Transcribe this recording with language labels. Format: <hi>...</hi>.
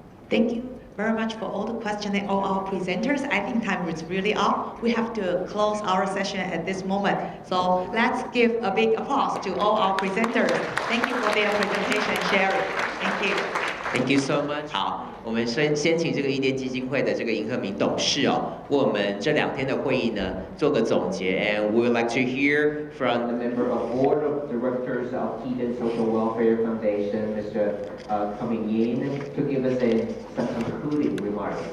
<en>Thank you very much for all the questions and all our presenters. I think time is really up. We have to close our session at this moment. So let's give a big applause to all our presenters. Thank you for their presentation and sharing. Thank you. Thank you so much.</en> <zh>好，我们先请这个伊甸基金会的这个银鹤明董事为我们这2天的会议呢做个总结。</zh> <en>And we would like to hear from the member of board of directors of Eden Social Welfare Foundation, Mr. Coming Yin, to give us some concluding remarks.</en>